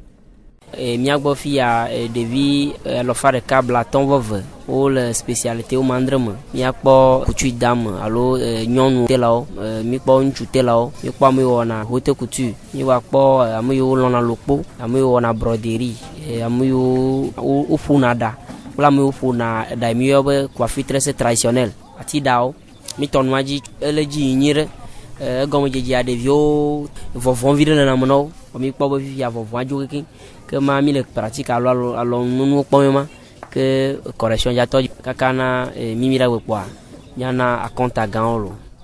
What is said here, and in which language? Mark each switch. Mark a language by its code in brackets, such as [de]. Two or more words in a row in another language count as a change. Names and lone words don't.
[ee] Miagbɔ fia ɖevi alofa ɖeka bla tɔ̃vɔ wo le spécialité wo mandre me miakpɔ kutu dame alo nyɔnu telawo mikpɔ ŋutsu telawo mikpɔ ame yiwo wɔna [fr] haute couture [ee] miwakpɔ ame yiwo lɔna lokpo ame yiwo wɔna broderie ame yiwo woƒona ɖa kple ame yiwo ƒona ɖa mi yɔ be [fr] coiffure tresse traditionnelle [ee] ati ɖawo mitɔ nua dzi ele dzi nyi ɖe egɔme dzedzia ɖeviwo vɔvɔ̃ vi ɖe le name na wo mikpɔ be fifia vɔvɔ̃a dzo kekeŋ ke ma mi le pratique alo nunuwo kpɔm ma ke correction jatɔ kaka na mimi ɖe kpɔa miana akɔnta gãwo lo.